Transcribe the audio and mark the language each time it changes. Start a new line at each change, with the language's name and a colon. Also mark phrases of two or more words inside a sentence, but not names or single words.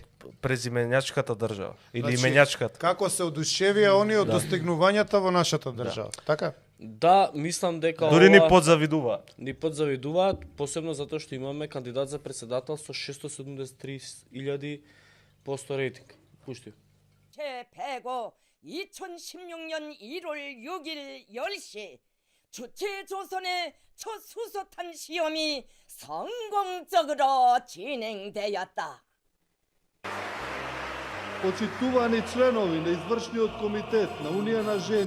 Macedonian: Од презименјачката држава или именјачката. Како се одушевија они од достигнувањата во нашата држава, така? Да, мислам дека дури ни подзавидуваат. Ни подзавидуваат, посебно затоа што имаме кандидат за председател со 673,000% рейтинг. Пушти.
Korean: 제105 2016년 1월 6일 10시 주체조선의 첫 수소탄 시험이 성공적으로 진행되었다.
Macedonian: Почитувани членови на извршниот комитет на Унија на жени,